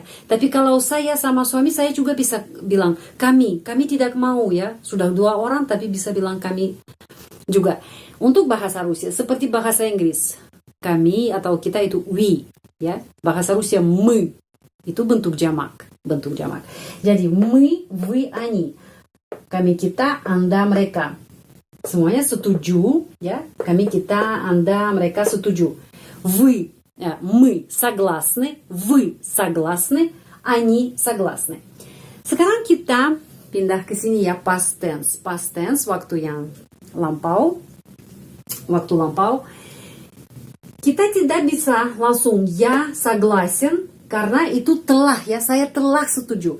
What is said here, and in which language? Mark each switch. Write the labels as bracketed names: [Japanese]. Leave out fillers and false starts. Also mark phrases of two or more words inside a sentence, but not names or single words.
[Indonesian] Tapi kalau saya sama suami saya juga bisa bilang kami tidak mau ya. Sudah 2 orang tapi bisa bilang kami juga. Untuk bahasa Rusia seperti bahasa Inggris. Kami atau kita itu we ya. Bahasa Rusia мы itu bentuk jamak, Jadi [Russian] мы, вы, они. [Indonesian] Kami, kita, anda, mereka. Semuanya setuju ya. Kami, kita, anda, mereka setuju. [Russian] Вы, мы согласны, вы согласны, они согласны. [Indonesian] Sekarang kita pindah ke sini ya, [English] past tense. Past tense [Indonesian] waktu yang lampau. Waktu lampau. Kita tidak bisa langsung ya согласен karena itu telah ya, saya telah setuju.